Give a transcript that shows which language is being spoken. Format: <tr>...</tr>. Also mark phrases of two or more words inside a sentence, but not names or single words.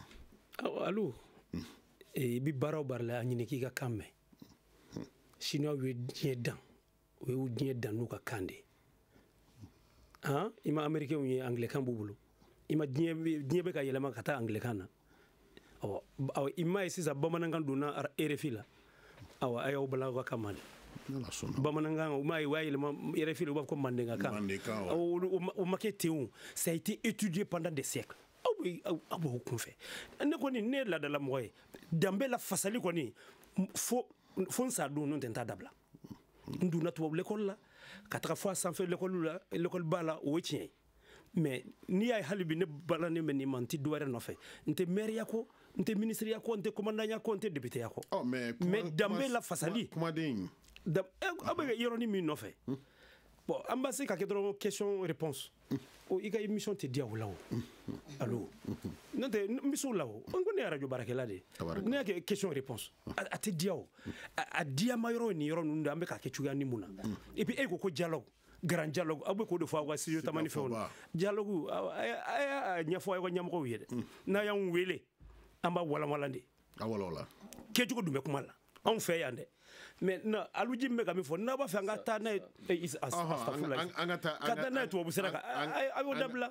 <bm>alu i bi baara o baara la a ɲini k'i ka kan mɛn siniwaw ye diɲɛ dan o ye diɲɛ dan n'u ka kan de i ma américain ye anglais b'u bolo i ma diɲɛ bɛ ka yɛlɛma ka taa anglais na i ma ye sisan bamanankan donna RFI la awa a y'aw bala ka kan de bamanankan o ma ye wa yɛlɛma RFI la u b'a fɔ ko mandenka kan o ma kɛ ten o</bm> <fr>ça a été étudié pendant des siècles</fr> <bm>aw b'o kunfɛ ne kɔni ne ye laadala mɔgɔ ye danbe la fasali kɔni fo n sa don n'o tɛ n t'a dabila n donna tubabu l'école la ka taga fɔ a sanfɛ l'école ba la o ye tiɲɛ ye mais n'i y'a ye hali bi ne balannen bɛ nin ma n tɛ dɔ wɛrɛ nɔfɛ n tɛ maire ko n tɛ ministre ko n tɛ commandant ko n tɛ député ko mais danbe la fasali kumaden aw bɛ yɔrɔnin min nɔfɛ bon an b'a se ka kɛ dɔrɔn</bm> <fr>question réponse</fr> <bm>i ka émission tɛ diya o la o allo n'o tɛ n bɛ se o la o n ko ne ye radio baarakɛla de ye ne y'a kɛ</bm> <fr>question réponse</fr> <bm>a tɛ diya o a diyama yɔrɔ ye nin yɔrɔ ninnu de an bɛ k'a kɛ cogoya ni mun na</bm> <fr>et puis</fr> <bm>e ko dialogue</bm> <fr>grand dialogue</fr> <bm>aw bɛ k'o de fɔ aw ka studio Tamani fɛnw na dialogue a y'a ɲɛfɔ aw ka ɲɛmɔgɔw ye dɛ n'a y'anw wele an b'a walanwalan de kɛcogo dun bɛ kuma la anw fɛ yan dɛ mais aluji min bɛ ka min fɔ n'a b'a fɛ an ka taa n'a ye ka taa n'a ye tubabu sira kan a y'o dabila</bm>